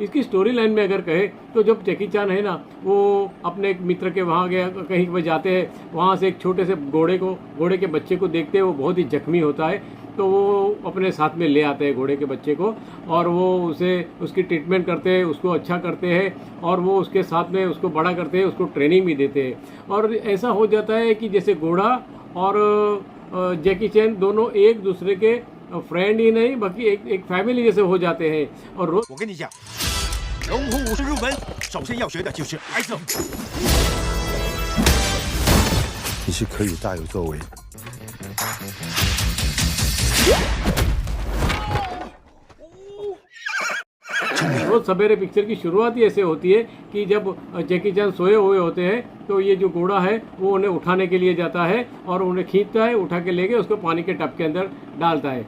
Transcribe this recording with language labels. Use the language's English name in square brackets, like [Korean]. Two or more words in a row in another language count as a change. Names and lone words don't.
[Hindi] इसकी [English] story line [Hindi] में अगर कहे तो जब जैकी चैन है ना, वो अपने एक मित्र के वहाँ गया, कहीं पर जाते हैं, वहाँ से एक छोटे से घोड़े के बच्चे को देखते हैं, वो बहुत ही जख्मी होता है, तो वो अपने साथ में ले आते हैं घोड़े के बच्चे को, और वो उसकी ट्रीटमेंट करते हैं, उसको अच्छा करते हैं, और वो उसके साथ में उसको बड़ा करते हैं, उसको ट्रेनिंग भी देते हैं। और ऐसा हो जाता है कि जैसे घोड़ा और जैकी चैन दोनों एक दूसरे के फ्रेंड ही नहीं बल्कि एक फैमिली जैसे हो जाते हैं। और [Chinese] 我跟你讲，龙虎武术入门，首先要学的就是挨揍。你是可以大有作为。 [Hindi] रोज सवेरे पिक्चर की शुरुआत ही ऐसे होती है कि जब जैकी चैन सोए हुए होते हैं तो ये जो घोड़ा है वो उन्हें उठाने के लिए जाता है और उन्हें खींचता है, उठा के लेके उसको पानी के टब के अंदर डालता है।